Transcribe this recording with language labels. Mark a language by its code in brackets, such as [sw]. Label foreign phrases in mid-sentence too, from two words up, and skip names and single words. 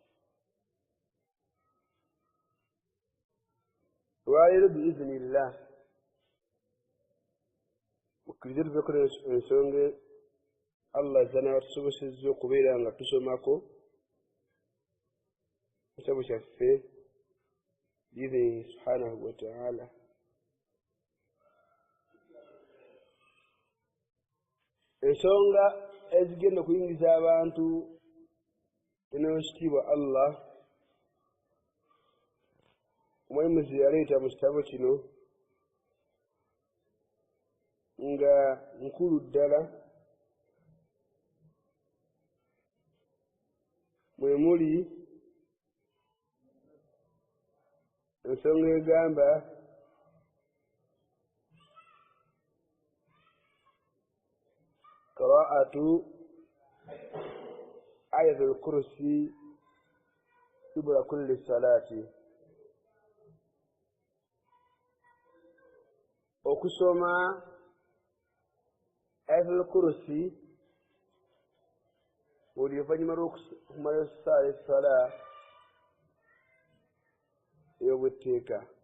[lg] Lwaleero biiznillah mukkirize tuveeko ensonga Allah zana watusobosezza okubeera nga tusomako ekitabo kyaffe [ar] بإذنه سبحانه وتعالى. [lg] ensonga ezigenda kuyingiza abantu n'ekitiibwa Allah omwemuzi yaleeta mu kitabo kino nga nkulu ddala, mwe muli ensonga egamba [ar] قراءة آية الكرسي دبر كل صلاة, [lg] okusoma [ar] آية الكرسي [lg] buli oluvannyuma lw'okumala essala ey'obwetteeka.